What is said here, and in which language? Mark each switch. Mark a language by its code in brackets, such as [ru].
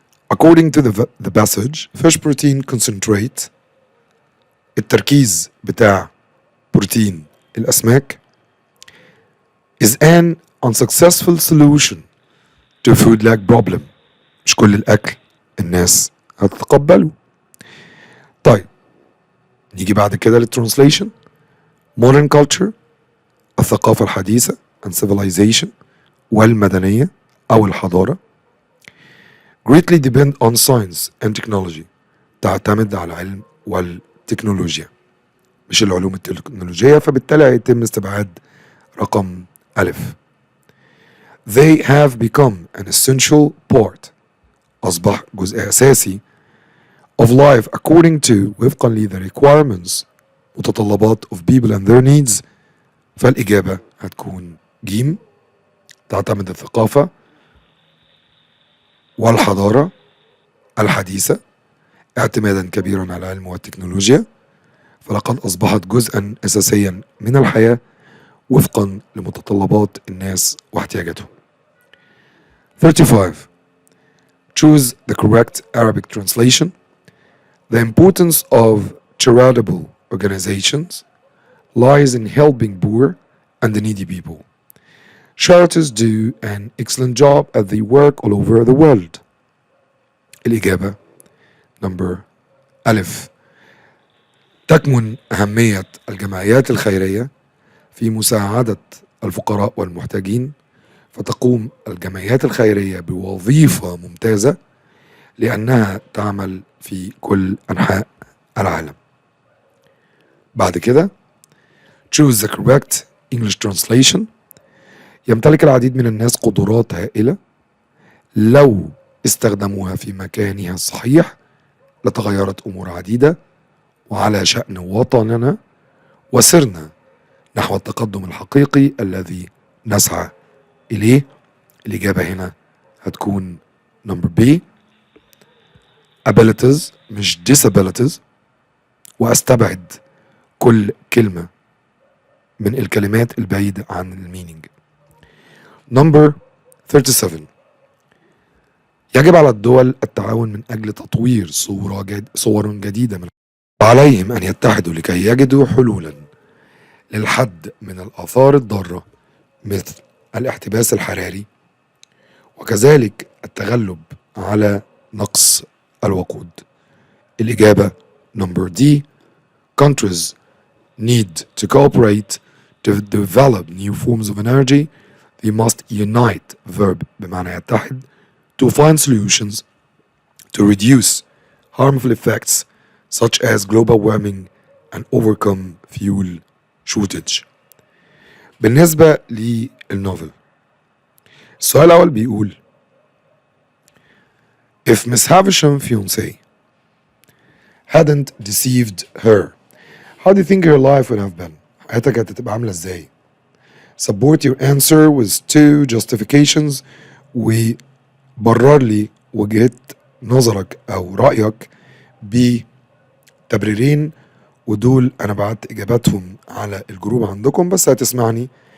[en] According to the passage fish protein concentrate [ar] التركيز بتاع بروتين الأسماك [en] is an unsuccessful solution to food lack problem. [ar] مش كل الأكل الناس هتتقبله. طيب نيجي بعد كده للترانسليشن. [en] modern culture [ar] الثقافة الحديثة [en] and civilization [ar] والمدنية أو الحضارة [en] greatly depend on science and technology [ar] تعتمد على العلم والتكنولوجيا مش العلوم التكنولوجية فبالتالي هيتم استبعاد رقم ألف. [en] They have become an essential part [ar] أصبح جزء أساسي [en] of life according to [ar] وفقا ل [en] the requirements [ar] متطلبات [en] of people and their needs، [ar] فالإجابة هتكون جيم. تعتمد الثقافة والحضارة الحديثة اعتمادا كبيرا على العلم والتكنولوجيا، فلقد أصبحت جزءا أساسيا من الحياة وفقا لمتطلبات الناس واحتياجاتهم. [en] 35. Choose the correct Arabic translation. The importance of charitable organizations lies in helping poor and needy people. Charities do an excellent job as they work all over the world. [ar] الإجابة نمبر ألف. تكمن أهمية الجمعيات الخيرية في مساعدة الفقراء والمحتاجين، فتقوم الجمعيات الخيرية بوظيفة ممتازة لأنها تعمل في كل أنحاء العالم. بعد كده [en] choose the correct English translation. [ar] يمتلك العديد من الناس قدرات هائلة لو استخدموها في مكانها الصحيح لتغيرت أمور عديدة وعلى شأن وطننا وسرنا نحو التقدم الحقيقي الذي نسعى إليه. الإجابة هنا هتكون نمبر بي abilities مش disabilities، وأستبعد كل كلمة من الكلمات البعيدة عن المينينج. نمبر 37. يجب على الدول التعاون من أجل تطوير صور جديدة من وعليهم أن يتحدوا لكي يجدوا حلولا للحد من الآثار الضارة مثل الاحتباس الحراري وكذلك التغلب على نقص الوقود. الإجابة نمبر دي [en] countries need to cooperate to develop new forms of energy. They must unite verb [ar] بمعنى يتحد [en] to find solutions to reduce harmful effects such as global warming and overcome fuel shortage. [ar] بالنسبة للنوفل، السؤال الأول بيقول [en] If Miss Havisham's fiancé hadn't deceived her, how do you think her life would have been? [ar] حياتها كانت هتبقى عاملة ازاي؟ [en] Support your answer with two justifications [ar] وبرر لي وجهة نظرك أو رأيك بتبريرين، ودول أنا بعت إجاباتهم على الجروب عندكم بس هتسمعني.